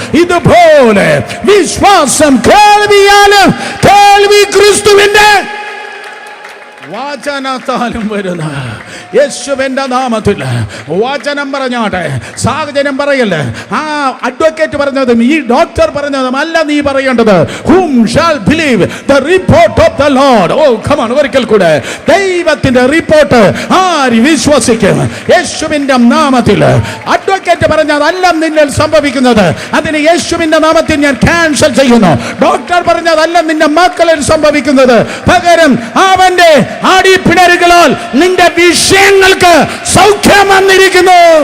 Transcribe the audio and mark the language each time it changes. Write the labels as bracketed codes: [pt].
[ml] ഇതുപോലെ വിശ്വാസം കേൾവിയാലും കേൾവി ക്രിസ്തുവിന്റെ വചനത്താലും വരുന്ന യേശുവിന്റെ നാമത്തിൽ വചനം പറഞ്ഞാട്ടെ. സാഹചര്യം പറയല്ലേ. ആ അഡ്വക്കേറ്റ് പറഞ്ഞതും ഈ ഡോക്ടർ പറഞ്ഞതും അല്ല നീ പറയേണ്ടത്. [en] Whom shall believe the report of the Lord? Come on, [ml] ഒരിക്കൽ കൂടെ. ദൈവത്തിന്റെ റിപ്പോർട്ട് ആര് വിശ്വസിക്കും? യേശുവിന്റെ നാമത്തിൽ. അഡ്വക്കേറ്റ് പറഞ്ഞതല്ല നിന്നിൽ സംഭവിക്കുന്നത്. അതിന് യേശുവിന്റെ നാമത്തിൽ ഞാൻ ക്യാൻസൽ ചെയ്യുന്നു. ഡോക്ടർ പറഞ്ഞതല്ല നിന്റെ മക്കളിൽ സംഭവിക്കുന്നത്. പകരം അവന്റെ ആടിപ്പിണരുകളാൽ നിന്റെ വിഷയങ്ങൾക്ക് സൗഖ്യം വന്നിരിക്കുന്നു.